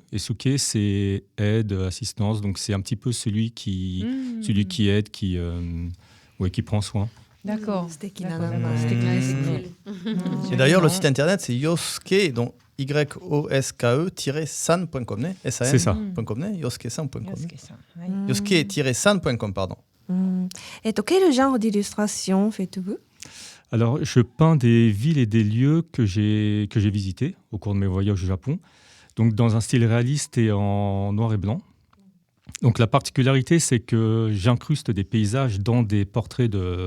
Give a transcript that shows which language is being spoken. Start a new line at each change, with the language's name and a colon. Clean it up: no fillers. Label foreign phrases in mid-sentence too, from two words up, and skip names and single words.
French: Et Suke, c'est aide, assistance. Donc, c'est un petit peu celui qui aide, qui prend soin. D'accord.
Japanese: 素敵な
French: D'accord,
Japanese: 名
French: d'accord.
Japanese: 前。
French: C'était clair, c'est Et d'ailleurs, le site internet, c'est yosuke, donc yoske-san.com, né? C'est ça. .com, né? yosuke-san.com. Yosuke-san. Ouais. yosuke-san.com, pardon. quel genre d'illustration faites-vous? Alors, je peins des villes et des lieux que j'ai visités au cours de mes voyages au Japon. Donc, dans un style réaliste et en noir et blanc. Donc, la particularité, c'est que j'incruste des paysages dans des portraits de